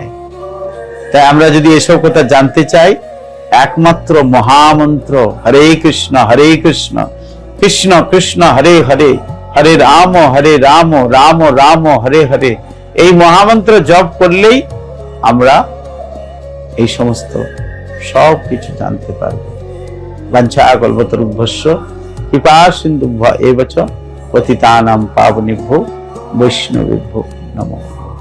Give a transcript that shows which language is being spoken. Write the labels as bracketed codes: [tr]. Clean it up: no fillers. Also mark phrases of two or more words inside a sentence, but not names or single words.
[bn] তাই আমরা যদি এসব কথা জানতে চাই, একমাত্র মহামন্ত্র [sa] হরে কৃষ্ণ কৃষ্ণ কৃষ্ণ হরে হরে, হরে রাম রাম রাম হরে হরে। [bn] এই মহামন্ত্র জপ করলেই আমরা এই সমস্ত সব কিছু জানতে পারবো। [sa] বাঞ্ছা কল্পতরুভ্যশ্চ কৃপা সিন্ধুভ্য এব চ পতিতানাং পাবনেভ্যো বৈষ্ণবেভ্যো নমঃ।